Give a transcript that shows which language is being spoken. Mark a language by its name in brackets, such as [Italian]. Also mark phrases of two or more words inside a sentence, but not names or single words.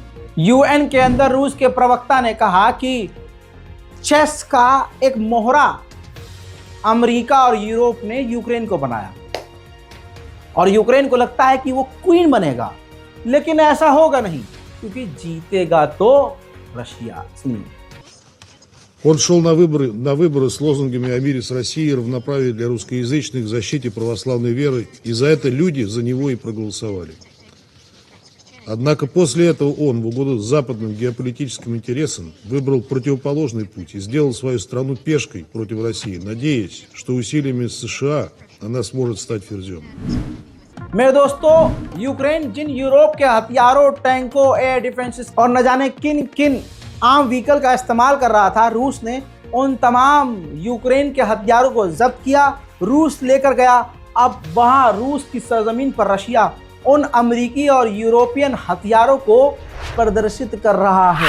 [Hindi] यूएन के अंदर रूस के प्रवक्ता ने कहा कि चेस का एक मोहरा अमेरिका और यूरोप ने यूक्रेन को बनाया और यूक्रेन को लगता है कि वो क्वीन बनेगा, लेकिन ऐसा होगा नहीं क्योंकि जीतेगा तो रशिया। सुनिए। [Russian] Он шел на выборы с лозунгами о мире с Россией, равноправии для русскоязычных, защите православной веры, и за это люди за него и проголосовали. Однако после этого он, в угоду западным геополитическим интересам, выбрал противоположный путь и сделал свою страну пешкой против России, надеясь, что усилиями США она сможет стать ферзем. [Hindi] मेरे दोस्तों, यूक्रेन जिन यूरोप के हथियारों, टैंकों, [English] air defenses [Hindi] और न जाने किन किन आम व्हीकल का इस्तेमाल कर रहा था, रूस ने उन तमाम यूक्रेन के हथियारों को जब्त किया, रूस लेकर गया। अब वहां रूस की सरजमीन पर रशिया उन अमेरिकी और यूरोपियन हथियारों को प्रदर्शित कर रहा है।